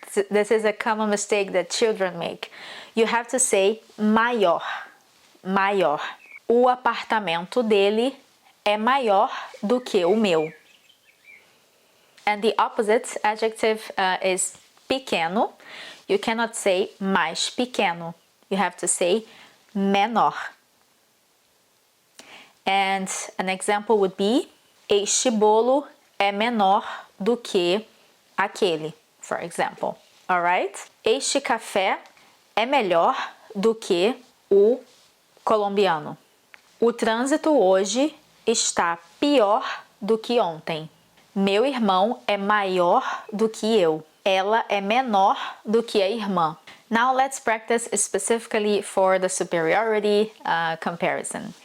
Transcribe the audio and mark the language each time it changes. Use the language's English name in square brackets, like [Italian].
[English] This is a common mistake that children make. You have to say maior. Maior. [Portuguese] O apartamento dele é maior do que o meu. [English] And the opposite adjective is pequeno. You cannot say mais pequeno. You have to say menor. And an example would be [Portuguese] este bolo é menor do que aquele, [English] for example. Alright? [Portuguese] Este café é melhor do que o colombiano. O trânsito hoje está pior do que ontem. Meu irmão é maior do que eu. Ela é menor do que a irmã. [English] Now let's practice specifically for the superiority comparison.